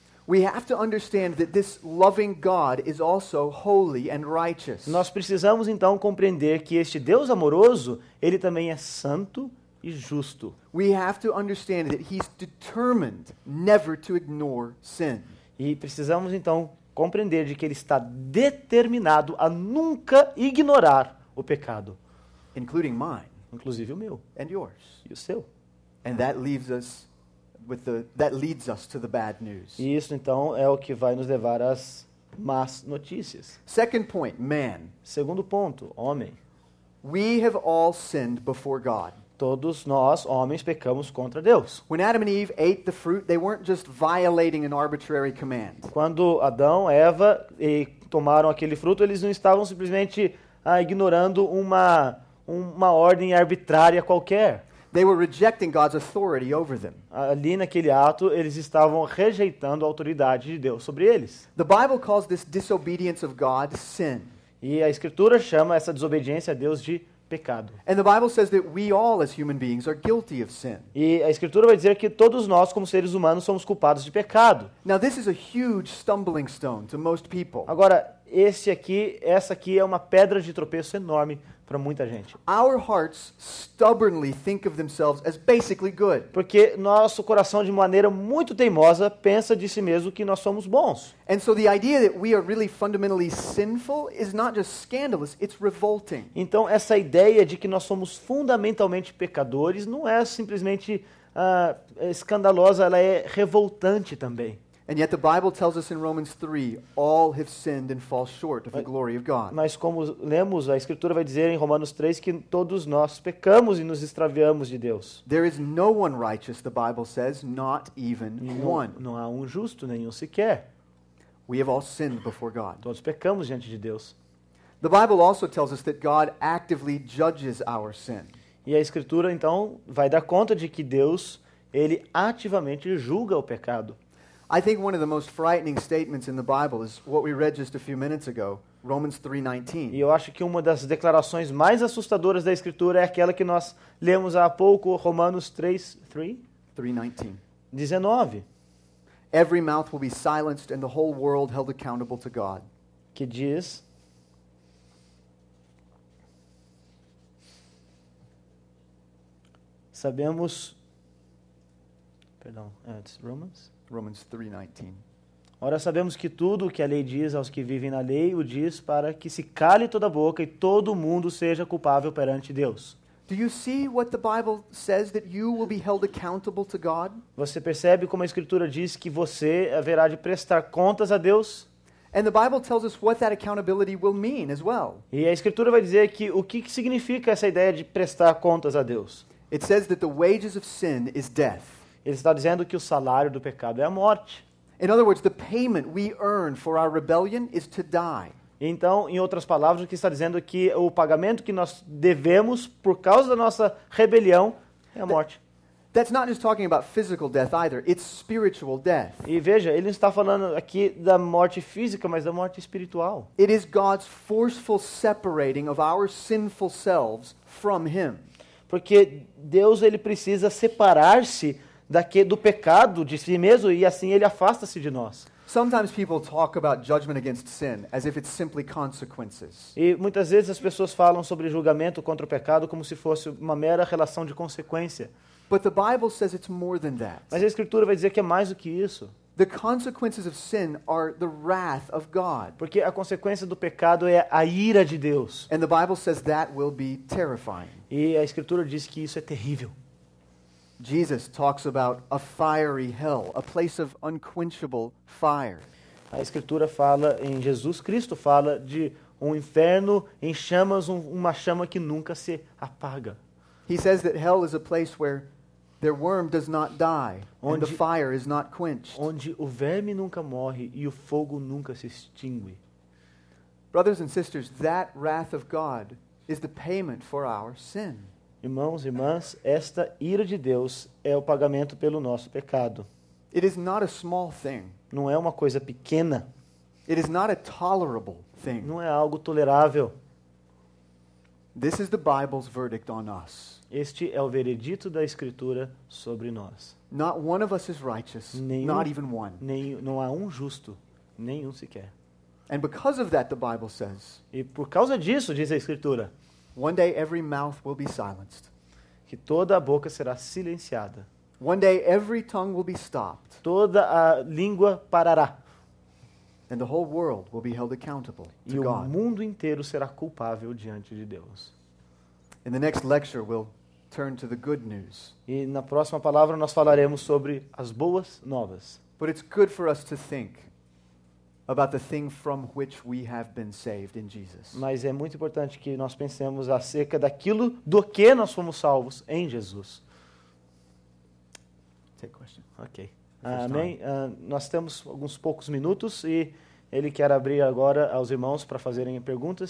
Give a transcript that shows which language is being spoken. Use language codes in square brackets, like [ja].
[en] we have to understand that this loving God is also holy and righteous. [pt] nós precisamos então compreender que este Deus amoroso, ele também é santo e justo. [en] We have to understand that he's determined never to ignore sin. [pt] E precisamos então compreender de que ele está determinado a nunca ignorar o pecado, [en] Including mine [pt] inclusive o meu [en] and yours. [pt] e o seu. [en] And that leaves us that leads us to the bad news. [pt] E isso então é o que vai nos levar às más notícias. [en] Second point, man. [pt] Segundo ponto, homem. [en] We have all sinned before God. [pt] Todos nós, homens, pecamos contra Deus. [en] When Adam and Eve ate the fruit, they weren't just violating an arbitrary command. [pt] Quando Adão, Eva tomaram aquele fruto, eles não estavam simplesmente ignorando uma ordem arbitrária qualquer. [en] They were rejecting God's authority over them. [pt] Ali naquele ato, eles estavam rejeitando a autoridade de Deus sobre eles. [en] The Bible calls this disobedience of God sin. [pt] E a Escritura chama essa desobediência a Deus de pecado. [en] And the Bible says that we all as human beings are guilty of sin. [pt] E a Escritura vai dizer que todos nós, como seres humanos, somos culpados de pecado. [en] Now this is a huge stumbling stone to most people. [pt] Agora, essa aqui é uma pedra de tropeço enorme para muita gente. [en] Our hearts stubbornly think of themselves as basically good. [pt] Porque nosso coração, de maneira muito teimosa, pensa de si mesmo que nós somos bons. [en] And so the idea that we are really fundamentally sinful is not just scandalous, it's revolting. [pt] Então, essa ideia de que nós somos fundamentalmente pecadores não é simplesmente escandalosa, ela é revoltante também. [en] And yet the Bible tells us in Romans 3, all have sinned and fall short of the glory of God. [pt] Mas como lemos, a Escritura vai dizer em Romanos 3 que todos nós pecamos e nos extraviamos de Deus. [en] There is no one righteous, the Bible says, not even one. [pt] Não há um justo, nenhum sequer. [en] We have all sinned before God. [pt] Todos pecamos diante de Deus. [en] The Bible also tells us that God actively judges our sin. [pt] E a Escritura, então, vai dar conta de que Deus, ele ativamente julga o pecado. [en] I think one of the most frightening statements in the Bible is what we read just a few minutes ago, Romans [pt] E [en] 3:19. [pt] eu acho que uma das declarações mais assustadoras da Escritura é aquela que nós lemos há pouco, Romanos 3:19, [en] Every mouth will be silenced and the whole world held accountable to God. [pt] que diz: sabemos... Perdão, antes, [en] Romans 3:19. [pt] Ora, sabemos que tudo o que a lei diz aos que vivem na lei, o diz para que se cale toda a boca e todo mundo seja culpável perante Deus. [en] Do you see what the Bible says that you will be held accountable to God? [pt] Você percebe como a Escritura diz que você haverá de prestar contas a Deus? [en] And the Bible tells us what that accountability will mean as well. [pt] E a Escritura vai dizer que o que significa essa ideia de prestar contas a Deus. [en] It says that the wages of sin is death. [pt] Ele está dizendo que o salário do pecado é a morte. [en] In other words, the payment we earn for our rebellion is to die. [pt] Então, em outras palavras, o que está dizendo é que o pagamento que nós devemos por causa da nossa rebelião é a morte. [en] That's not just talking about physical death either, it's spiritual death. [pt] E veja, ele não está falando aqui da morte física, mas da morte espiritual. [en] It is God's forceful separating of our sinful selves from Him. [pt] Porque Deus, ele precisa separar-se do pecado de si mesmo e assim ele afasta-se de nós. [en] Sometimes people talk about judgment against sin as if it's simply consequences. [pt] E muitas vezes as pessoas falam sobre julgamento contra o pecado como se fosse uma mera relação de consequência. [en] But the Bible says it's more than that. [pt] Mas a Escritura vai dizer que é mais do que isso. [en] The consequences of sin are the wrath of God. [pt] Porque a consequência do pecado é a ira de Deus. [en] And the Bible says that will be terrifying. [pt] E a Escritura diz que isso é terrível. [en] Jesus talks about a fiery hell, a place of unquenchable fire. [pt] A Escritura fala, em Jesus Cristo fala de um inferno em chamas, uma chama que nunca se apaga. [en] He says that hell is a place where their worm does not die and the fire is not quenched. [pt] Onde o verme nunca morre e o fogo nunca se extingue. [en] Brothers and sisters, that wrath of God is the payment for our sin. [pt] Irmãos e irmãs, esta ira de Deus é o pagamento pelo nosso pecado. [en] It is not a small thing. [pt] Não é uma coisa pequena. [en] It is not a tolerable thing. [pt] Não é algo tolerável. [en] This is the Bible's verdict on us. [pt] Este é o veredito da Escritura sobre nós. [en] Not one of us is righteous, not even one. [pt] Não há um justo, nenhum sequer. [en] And because of that, the Bible says, [pt] E por causa disso, diz a Escritura, [en] one day every mouth will be silenced. [pt] que toda a boca será silenciada. [en] One day every tongue will be stopped. [pt] Toda a língua parará. [en] And the whole world will be held accountable [pt] E [en] to [pt] o [en] God. [pt] mundo inteiro será culpável diante de Deus. [en] In the next lecture, we'll turn to the good news. [pt] E na próxima palavra nós falaremos sobre as boas novas. [en] But it's good for us to think about the thing from which we have been saved in Jesus. [pt] Mas é muito importante que nós pensemos acerca daquilo do que nós fomos salvos em Jesus. [en] Take question. Ok. First [pt] Amém? Nós temos alguns poucos minutos e ele quer abrir agora aos irmãos para fazerem perguntas.